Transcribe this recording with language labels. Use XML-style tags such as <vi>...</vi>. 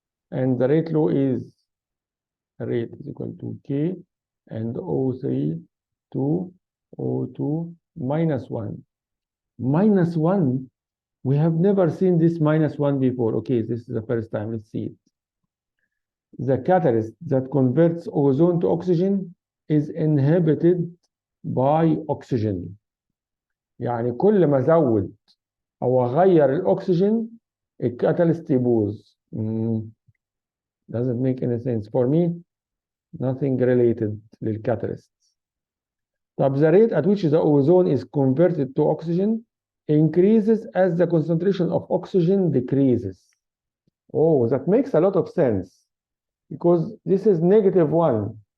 <en>And the rate law is rate is equal to K and O3 to O2 minus 1. Minus 1, we have never seen this minus 1 before. Okay, this is the first time. Let's see it. The catalyst that converts ozone to oxygen is inhibited by oxygen.</en> <ar>يعني كل ما ازود او اغير الاكسجين الكاتاليست يبوظ.</ar> <en>Doesn't make any sense for me. Nothing related للكاتاليست. طب the rate at which the ozone is converted to oxygen increases as the concentration of oxygen decreases. Oh, that makes a lot of sense because this is -1.</en>